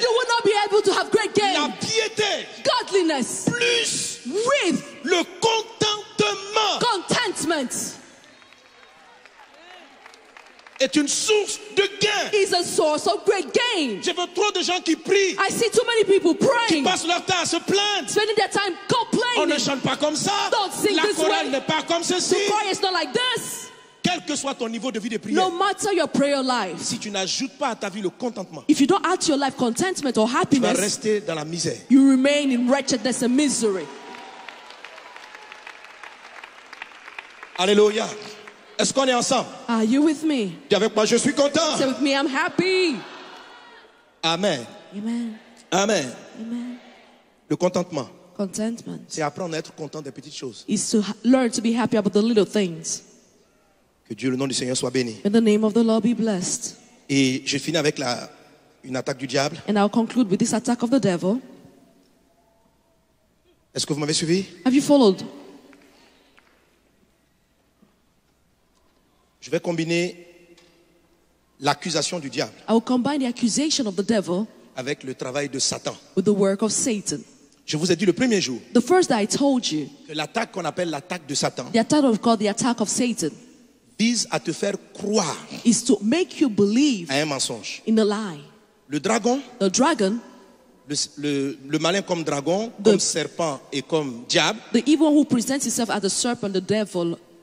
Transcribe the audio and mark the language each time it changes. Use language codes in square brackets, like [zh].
[en] you will not be able to have great [fr] la [en] gain. [fr] piété [en] Godliness [fr] plus [en] with [fr] le contentement [en] contentment [fr] est une source de gain. [en] is a source of great gain. [fr] Je veux trop de gens qui prient, [en] I see too many people [fr] qui [en] praying, [fr] passent leur temps à se plaindre. [en] spending their time [fr] On ne [en] complaining. [fr] chante pas comme ça. [en] Don't sing [fr] La [en] this [fr] chorale [en] way. [fr] n'est pas comme ceci. [en] The choir is not like this. [fr] Quel que soit ton niveau de vie de [en] No [fr] prière, [en] matter your prayer life, [fr] si tu n'ajoutes pas à ta vie le contentement, [en] if you don't add to your life contentment or [fr] tu vas [en] happiness, [fr] rester dans la misère. [en] you remain in wretchedness and misery. [fr] Alléluia. Est-ce qu'on est ensemble? [en] Are you with me? [fr] Dis avec moi, je suis content. [en] Say with me, I'm happy. Amen. Amen. Amen. Amen. [fr] Le contentement, [en] Contentment [fr] c'est apprendre à être content des petites choses. [en] is to learn to be happy about the little things. [fr] Que Dieu, le nom du Seigneur, soit béni. [en] May the name of the Lord be blessed. [fr] Et je finis avec une attaque du diable. [en] And I'll conclude with this attack of the devil. [fr] Est-ce que vous m'avez suivi? [en] Have you followed? [fr] Je vais combiner l'accusation du diable [en] I will combine the accusation of the devil [fr] avec le travail de Satan. [en] with the work of Satan. [fr] Je vous ai dit le premier jour [en] The first day I told you, [fr] que l'attaque qu'on appelle l'attaque de Satan [en] the attack of God, the attack of Satan, [fr] vise à te faire croire [en] is to make you believe [fr] à un mensonge. [en] in a lie. [fr] Le dragon, [en] The dragon, [fr] le malin comme dragon, comme serpent et comme diable, [en] the evil one who presents himself as the serpent, the devil,